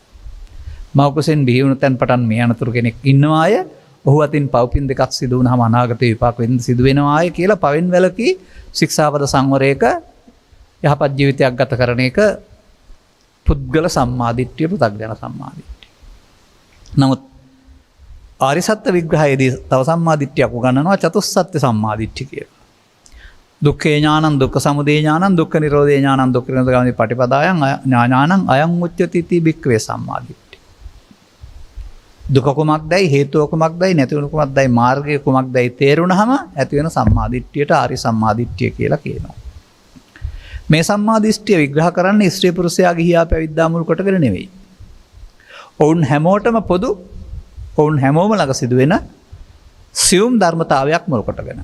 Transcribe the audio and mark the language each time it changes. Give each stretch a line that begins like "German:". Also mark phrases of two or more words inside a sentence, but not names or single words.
Sinhala: මෞකසෙන් බිහි වුණ තැන් පටන් මේ අනතුරු කෙනෙක් ඉන්නවා අය ඔහු අතින් පව්පින් දෙකක් සිදු වුණාම අනාගත විපාක වෙන්න සිදු වෙනවා අය කියලා පවෙන් වැළකී ශික්ෂාපද සංවරයක යහපත් ජීවිතයක් ගත කරන එක පුද්ගල සම්මාදිට්ඨිය පෘථග්ජන සම්මාදිට්ඨිය. නමුත් ආර්ය සත්‍ය විග්‍රහයේදී තව සම්මාදිට්ඨියක් උගන්වනවා චතුස්සත්‍ය සම්මාදිට්ඨිය කියලා.
Pali: දුක්ඛේ ඥානං දුක්ඛ සමුදය ඥානං දුක්ඛ නිරෝධේ ඥානං දුක්ඛ නිරෝධ ගාමිනී පටිපදායන් ඥානං අයං උච්චති ති භික්ඛවේ සම්මාදිට්ඨිය.
Sinhala: දුක කුමක්දයි හේතුව කුමක්දයි නැති වුණු කුමක්දයි මාර්ගය කුමක්දයි තේරුණාම ඇති වෙන සම්මාදිට්ඨියට ආර්ය සම්මාදිට්ඨිය කියලා කියනවා. මේ සම්මාදිට්ඨිය විග්‍රහ කරන්නේ ස්ත්‍රී පුරුෂයා ගිහියා පැවිද්දා මුල් කොටගෙන නෙවෙයි. ඔවුන් හැමෝටම පොදු ඔවුන් හැමෝම ළඟ සිදුවෙන සියුම් ධර්මතාවයක් මුල් කොටගෙන.